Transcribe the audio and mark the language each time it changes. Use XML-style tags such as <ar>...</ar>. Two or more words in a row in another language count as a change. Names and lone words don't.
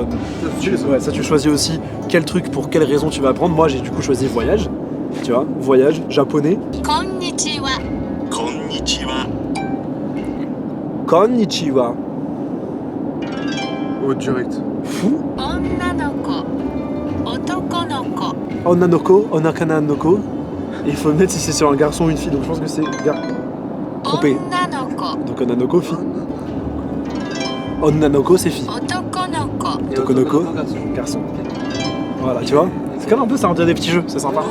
<fr>Ouais, ça tu choisis aussi quel truc, pour quelle raison tu vas apprendre. Moi j'ai du coup choisi voyage, tu vois, voyage, japonais. Konnichiwa. Konnichiwa. Oh, direct. Fou.</fr> <ja>女の子。男の子. Onnanoko, onakananoko.</ja> <fr>Il faut mettre si c'est sur un garçon ou une fille, donc je pense que c'est trompé. Onnanoko. Donc Onnanoko, fille. Onnanoko, c'est fille. Otokonoko. Tokonoko, garçon. Voilà, tu vois. C'est comme un peu ça, on dirait des petits jeux, c'est sympa.</fr>